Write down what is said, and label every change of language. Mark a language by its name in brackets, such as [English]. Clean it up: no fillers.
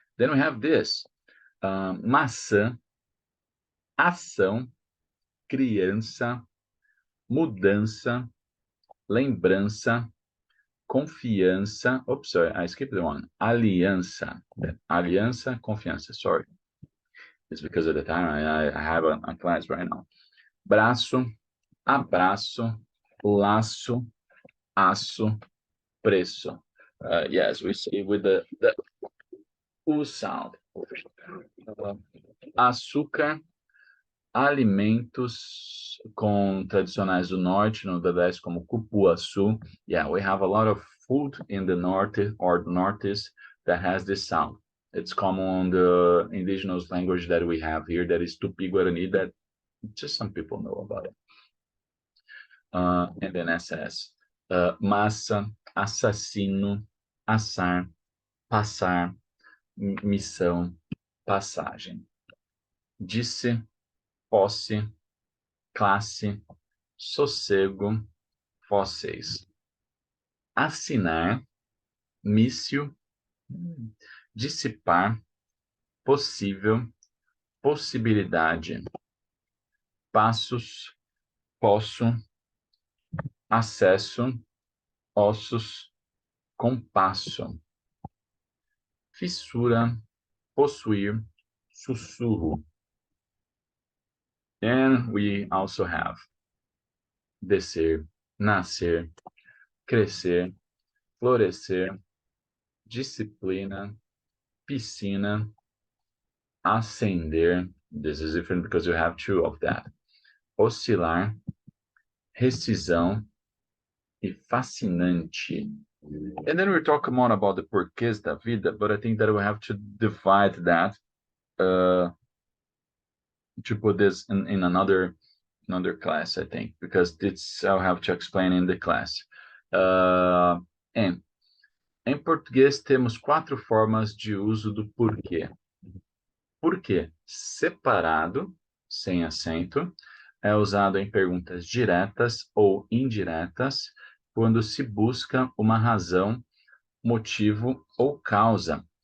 [English] Then we have this, [Portuguese] maçã, ação, criança, mudança, lembrança, confiança. [English] Oops, sorry, I skipped the one. [Portuguese] Aliança. Aliança, confiança. [English] Sorry. It's because of the time I have a class right now. [Portuguese] Braço, abraço, laço, aço, preço. [English] Yes, we say with the U sound. [Portuguese] Açúcar, alimentos com tradicionais do norte, no Nordeste, como cupuaçu. [English] Yeah, we have a lot of food in the north or northeast that has this sound. It's common on the indigenous language that we have here, that is Tupi-Guarani, that just some people know about it. And then SS. [Portuguese] Massa, assassino, assar, passar, missão, passagem. Disse, posse, classe, sossego, fósseis. Assinar, míssil, dissipar, possível, possibilidade. Passos, posso, acesso, ossos, compasso. Fissura, possuir, sussurro. [English] And we also have [Portuguese] descer, nascer, crescer, florescer, disciplina, piscina, ascender. [English] This is different because you have two of that. [Portuguese] Oscilar, rescisão e fascinante. [English] And then we talk more about the [Portuguese] porquês da vida, [English] but I think that we have to divide that to put this in another class, I think, because it's I'll have to explain in the class. [Portuguese] Em português temos 4 formas de uso do porquê. Por quê? Separado, sem acento, é usado em perguntas diretas ou indiretas, quando se busca uma razão, motivo ou causa.